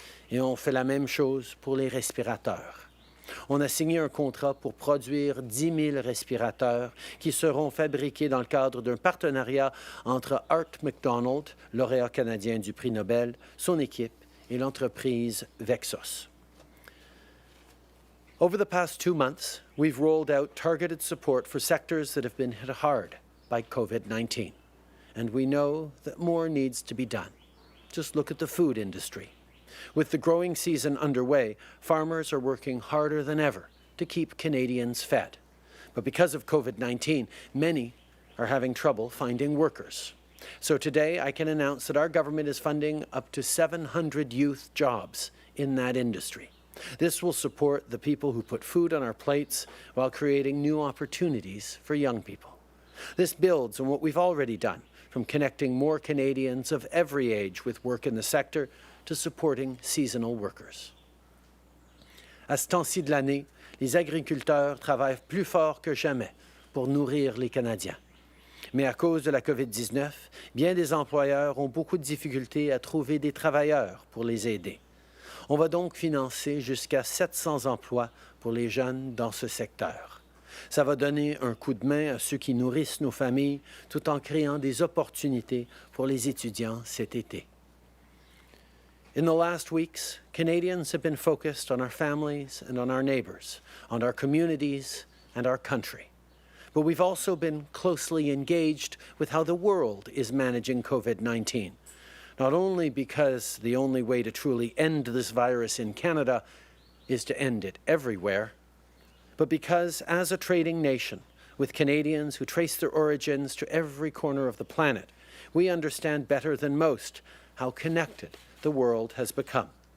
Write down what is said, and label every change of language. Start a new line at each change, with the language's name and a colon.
French: Et on fait la même chose pour les respirateurs. On a signé un contrat pour produire 10 000 respirateurs qui seront fabriqués dans le cadre d'un partenariat entre Art MacDonald, lauréat canadien du prix Nobel, son équipe et l'entreprise Vexos.
English: Over the past 2 months, we've rolled out targeted support for sectors that have been hit hard by COVID-19. And we know that more needs to be done. Just look at the food industry. With the growing season underway, farmers are working harder than ever to keep Canadians fed. But because of COVID-19, many are having trouble finding workers. So today I can announce that our government is funding up to 700 youth jobs in that industry. This will support the people who put food on our plates while creating new opportunities for young people. This builds on what we've already done from connecting more Canadians of every age with work in the sector to supporting seasonal workers.
French: À ce temps-ci de l'année, les agriculteurs travaillent plus fort que jamais pour nourrir les Canadiens. Mais à cause de la COVID-19, bien des employeurs ont beaucoup de difficultés à trouver des travailleurs pour les aider. On va donc financer jusqu'à 700 emplois pour les jeunes dans ce secteur. Ça va donner un coup de main à ceux qui nourrissent nos familles tout en créant des opportunités pour les étudiants cet été.
English: In the last weeks, Canadians have been focused on our families and on our neighbours, on our communities and our country. But we've also been closely engaged with how the world is managing COVID-19, not only because the only way to truly end this virus in Canada is to end it everywhere, but because as a trading nation, with Canadians who trace their origins to every corner of the planet, we understand better than most how connected the world has become.